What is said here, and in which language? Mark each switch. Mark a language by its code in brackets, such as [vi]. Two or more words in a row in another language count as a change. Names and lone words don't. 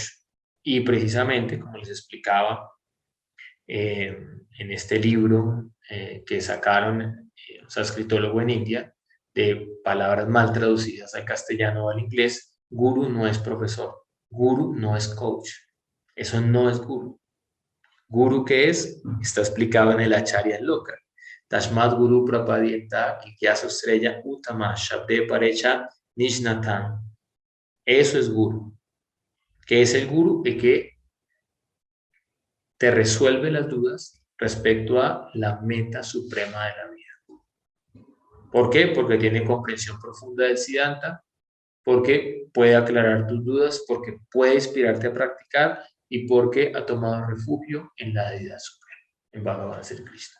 [es] Y precisamente, como les explicaba, en este libro que sacaron un sanscritólogo en India, de palabras mal traducidas al castellano o al inglés, guru no es profesor, guru no es coach, eso no es guru. Guru, ¿qué es? Está explicado en el Acharya Loka. [sa] Tashmat Guru Prapadyenta Kikyasu Estrella Uttama Shabde Parecha Nishnatan. [es] Eso es guru. ¿Qué es el guru? El que te resuelve las dudas respecto a la meta suprema de la vida. ¿Por qué? Porque tiene comprensión profunda del Siddhanta, porque puede aclarar tus dudas, porque puede inspirarte a practicar y porque ha tomado refugio en la deidad suprema, en Bhagavan Sri Krishna.